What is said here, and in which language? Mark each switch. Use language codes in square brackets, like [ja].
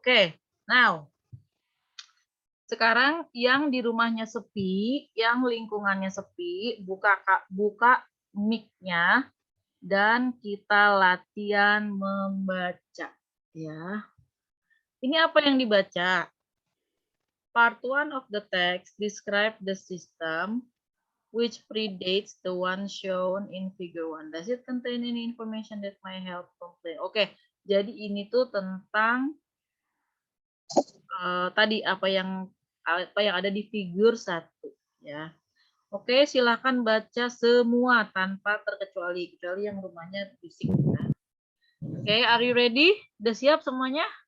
[id] Oke, now sekarang yang di rumahnya sepi, yang lingkungannya sepi, buka mic-nya dan kita latihan membaca ya. Ini apa yang dibaca? [en] Part 1 of the text describe the system which predates the one shown in figure 1. Does it contain any information that might help complain? [id] Oke, jadi ini tuh tentang tadi apa yang ada di figur 1 ya. Oke, silakan baca semua tanpa terkecuali, kecuali yang rumahnya fisik ya. [en] Oke, are you ready? [id] Udah siap semuanya?